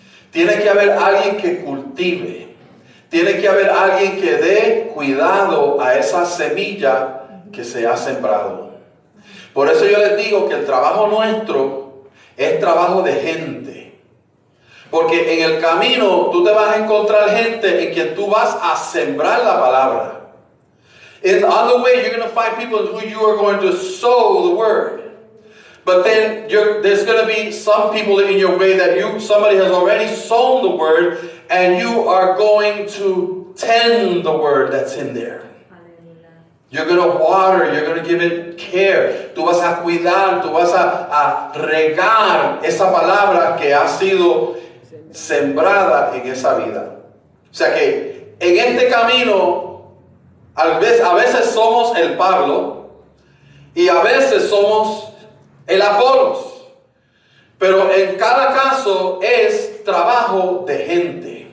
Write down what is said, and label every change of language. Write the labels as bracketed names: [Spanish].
[Spanish] Tiene que haber alguien que cultive. Tiene que haber alguien que dé cuidado a esa semilla que se ha sembrado. Por eso yo les digo que el trabajo nuestro es trabajo de gente. Porque en el camino tú te vas a encontrar gente en quien tú vas a sembrar la palabra. [English] On the way you're going to find people who you are going to sow the word. But then there's going to be some people in your way that somebody has already sown the word, and you are going to tend the word that's in there. You're going to water, you're going to give it care. [Spanish] Tú vas a cuidar, tú vas a regar esa palabra que ha sido sembrada en esa vida. O sea que en este camino a veces somos el Pablo y a veces somos el Apolos, pero en cada caso es trabajo de gente.